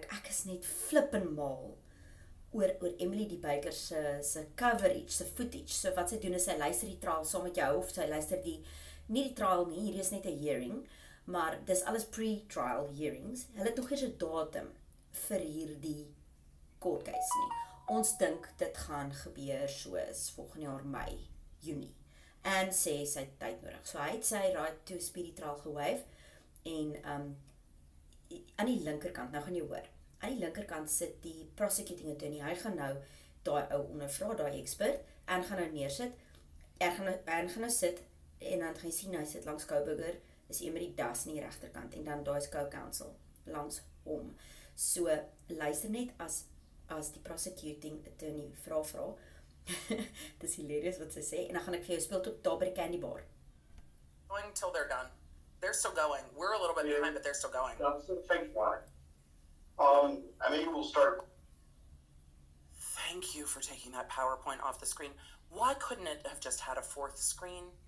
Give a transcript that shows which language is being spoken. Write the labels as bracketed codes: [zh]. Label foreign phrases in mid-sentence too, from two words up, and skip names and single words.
[af] Ek is net flippin mal oor Emilydbaker se coverage, se footage. So wat sy doen is sy luister die trial saam met jou, of sy luister nie die trial nie, hierdie is net 'n hearing, maar dis alles [en] pre-trial hearings. [af] Hulle het nog eers 'n datum vir hierdie [en] court case [af] nie. Ons dink dit gaan gebeur soos volgende jaar Mei, Junie. En sê sy het tyd nodig. So hy het sy [en] right to speedy trial [af] gewaive en aan die linkerkant, nou gaan jy hoor. Aan die linkerkant sit die [en] prosecuting attorney. [af] Hy gaan nou daai ou ondervra, daai expert, en gaan nou neersit. En gaan nou sit en dan gaan jy sien hy sit langs Koburger, is Emery Das in die regterkant en dan daai is co-counsel langs hom. So luister net as die [en] prosecuting attorney [af] vra. Dis hilarious wat sy sê en dan gaan ek vir jou speel tot daar by die [en] candy bar. Going till they're done. They're still going. We're a little bit behind, but they're still going. Thanks, Mark. Maybe we'll start. Thank you for taking that PowerPoint off the screen. Why couldn't it have just had a fourth screen?